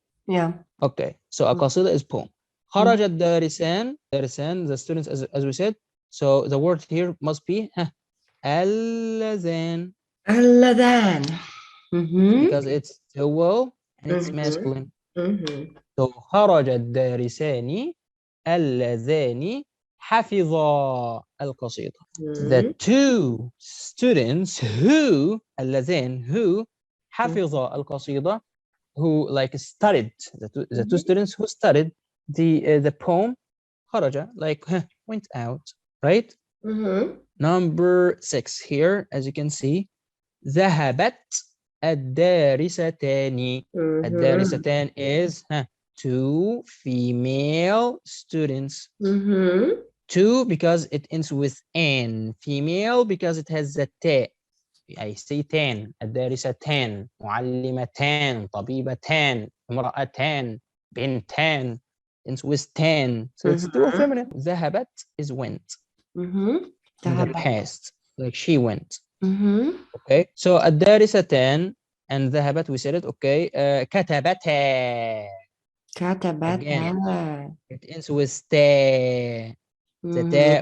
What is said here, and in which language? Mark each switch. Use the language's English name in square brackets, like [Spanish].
[English] Yeah. Okay, so a qasida is poem. [Arabic] خرج الدارسان, دارسان, [English] the students, as we said. So the word here must be اللذان, [Arabic] اللذان. Mhm. [English] because it's dual and it's Mhm. masculine. Mhm. [Arabic] So خرج الدارسان اللذان حفظا القصيدة. [English] The Mhm. two students who, اللذان, who [Arabic] حفظا القصيدة, [English] who like studied, the two students who studied the poem, خرج, like went out, right? Mhm. Number 6 here, as you can see, [Arabic] ذهبت الدارستان. Mhm. [English] الدارستان is two female students. Mhm. Two because it ends with an. Female because it has the ta. I say تان. [Arabic] الدارستان, معلمتان, طبيبتان, امرأتان, بنتان, [English] ends with tan. So it's dual feminine. ذهبت is went Mhm. in the [Arabic] ذهبت. [English] past, like she went. Mhm. Okay, so الدارستان and ذهبت, we said it. Okay, كتبتا, again [Arabic] كتبتها. [English] it ends with ta. The ta